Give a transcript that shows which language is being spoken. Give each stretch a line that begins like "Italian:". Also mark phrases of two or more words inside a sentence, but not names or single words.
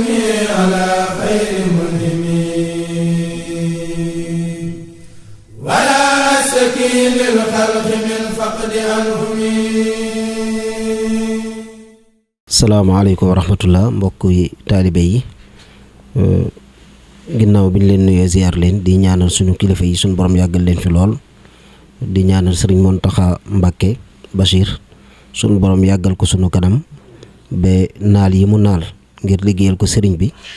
Arabic: على خير منهم ولا أشتكي للخلق من فقد عنهم. السلام عليكم ورحمة الله
Wolof: mbokk yi taalibe yi ginnaaw bi ñu leen nuyoo ziar leen di ñaanal suñu kilifa yi suñu borom yàggal leen fi lool di ñaanal sëriñ Mountakha Mbacké Bachir suñu borom yàggal ko suñu kanam ba naal yi mu naal ngir liggéeyal ko sëriñ bi